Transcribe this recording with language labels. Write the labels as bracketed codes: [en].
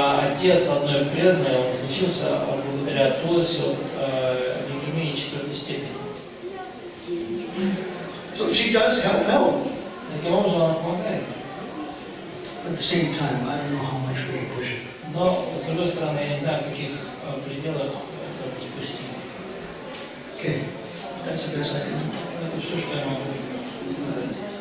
[ru] Отец одной преданной, он излечился благодаря туласи от лейкемии 4-й степени. [en] So she does help. [ru] Таким образом, она помогает. [en] At the same time, I don't know how much we can push it. [ru] Но, с другой стороны, я не знаю, в каких пределах это допустимо. [en] Okay, that's the best I can do. [ru] Это все, что я могу сказать.